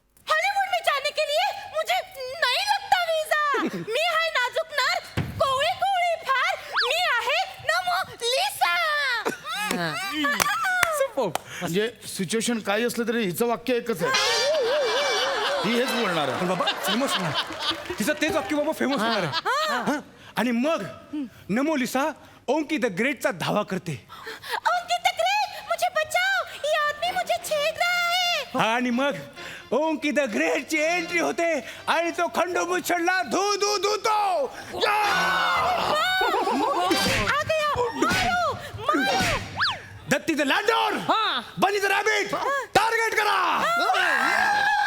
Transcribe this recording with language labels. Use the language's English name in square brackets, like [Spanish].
[Hindi] Hollywood में जाने के लिए मुझे नहीं लगता वीजा. [Marathi] मी आहे नाजुकनार. कोळी कोळी फार मी आहे नमोलिसा. म्हणजे सिच्युएशन काही असलं तरी हिचं वाक्य एकच आहे. ही हेच बोलणार आहे. पण बाबा फेमस होणार. तिचं तेच वाक्य बाबा फेमस होणार आहे. हा. आणि मग नमोलिसा ओंकी द ग्रेटचा धावा करते. [Hindi] ओंकी द ग्रेट, मुझे बचाओ, ये आदमी मुझे छेड़ रहा है. [Marathi] आणि मग ओंकी द ग्रेटची एंट्री होते आणि तो खंडू मुच्छडला धू धू धुतो. [Hindi] आ गया. मारो, मारो. [Marathi] दत्ती द लँडोर, बनी द रॅबिट, टार्गेट करा.